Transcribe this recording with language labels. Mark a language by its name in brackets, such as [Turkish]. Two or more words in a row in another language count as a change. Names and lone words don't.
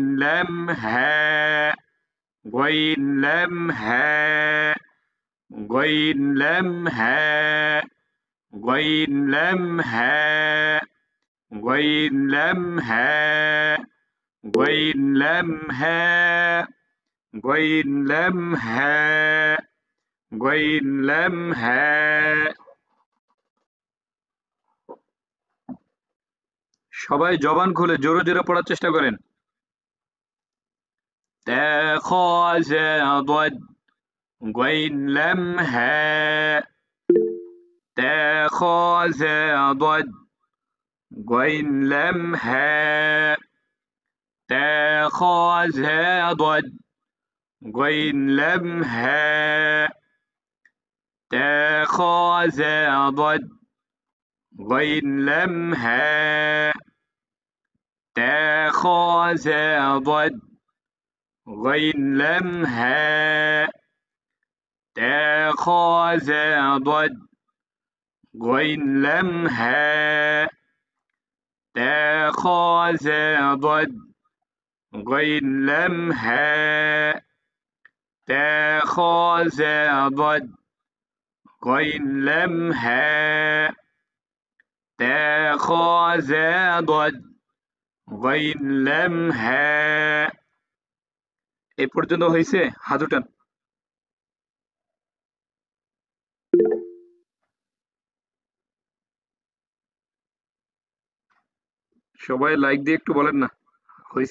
[Arabic] لام، هاء، غين، لام، هاء، غين، لام، هاء، غين، لام، هاء، غين، لام، هاء، غين، لام، هاء، غين، لام، هاء، غين، لام، هاء। [Bangla] সবাই জবান খুলে জোরে জোরে পড়ার চেষ্টা করেন। [Arabic] تے، خ، ژے، دد, غين، لام، هاء، تے، خ، ژے، دد، غين، لام، هاء، تے, خ، ژے، دد، غين، لام، هاء، تے، خ، ژے، دد، غين، لام، هاء، تے، خ، ژے، دد، غين، لام، هاء، تے, خ، ژے، دد، غين، لام، هاء، تے، خ، ژے، دد، غين، لام، هاء، تے، خ، ژے، دد، غين، لام، هاء، تے، خ، ژے، دد, غين، لام، هاء। [Bangla] এ পর্যন্ত হয়েছে? হাত উঠান। সবাই লাইক দিয়ে একটু বলেন না, হয়েছে?